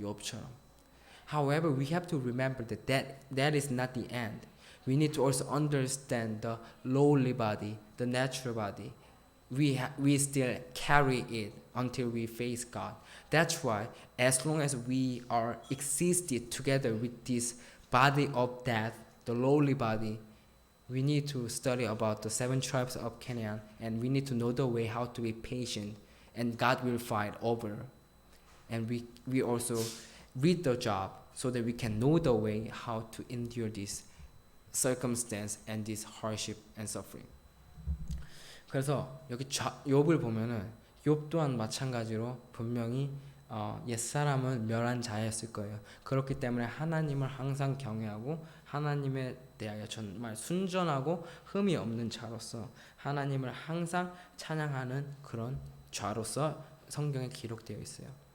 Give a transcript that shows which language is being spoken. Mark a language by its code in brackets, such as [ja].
[ko] 욥처럼. [en] However, we have to remember that is not the end. We need to also understand the lowly body, the natural body. We still carry it until we face God. That's why as long as we are existed together with this body of death, the lowly body, we need to study about the 7 tribes of Canaan, and we need to know the way how to be patient, and God will fight over. And we also read the job so that we can know the way how to endure this circumstance and this hardship and suffering. [ko] 그래서 여기 욥을 보면은 욥 또한 마찬가지로 분명히 옛사람은 멸한 자였을 거예요. 그렇기 때문에 하나님을 항상 경외하고 하나님에 대하여 정말 순전하고 흠이 없는 자로서 하나님을 항상 찬양하는 그런 자로서 성경에 기록되어 있어요.